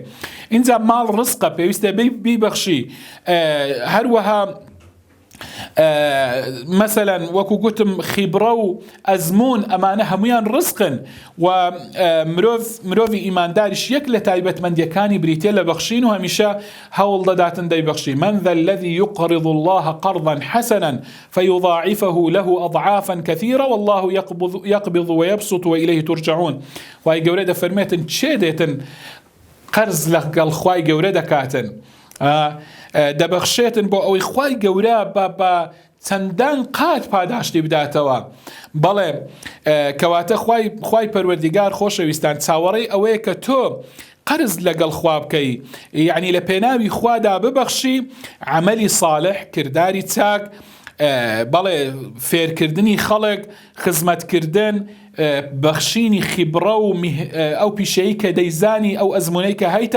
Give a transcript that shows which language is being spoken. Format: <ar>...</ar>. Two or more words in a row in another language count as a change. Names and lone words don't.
<ckb>اینجا ماڵ ڕزقە، پێویستە بیبەخشی. هەروەها مثلا وەکو گوتم خیبرە و ئەزمون ئەمانە هەمویان ڕزقن و مرۆڤی ئیمانداریش یەک لە تایبەتمەندیەکانی بریتێ لە بەخشین و هەمیشە هەوڵ دەداتن دەیبەخشی.</ckb> <ar>من ذا الذي يقرض الله قرضا حسنا فيضاعفه له أضعافا كثيرة والله يقبض ويبسط وإليه ترجعون.</ar> <ckb>وای گەورە دەفەرمێتن چێ دێتن قەرز لەگەڵ خوای گەورە دەکاتن، دەبەخشێتن بۆ ئەوەی خوای گەورە بە چەندان قات پاداشتی بداتەوە. بەڵێ کەواتە خوای پەروەردیگار خۆشەویستان چاوەڕێی ئەوەیە کە تۆ قەرز لەگەڵ خوا بکەی، یعنی لە پێناوی خوادا ببەخشی،</ckb> <ar>عملی صالح،</ar> <ckb>کرداری چاک، بەڵێ فێرکردنی خەڵک، خزمەتکردن، بەخشینی خیبرە و ئەو پیشەیی کە دەیزانی ئەو ئەزمونەی کە هەیتە.</ckb>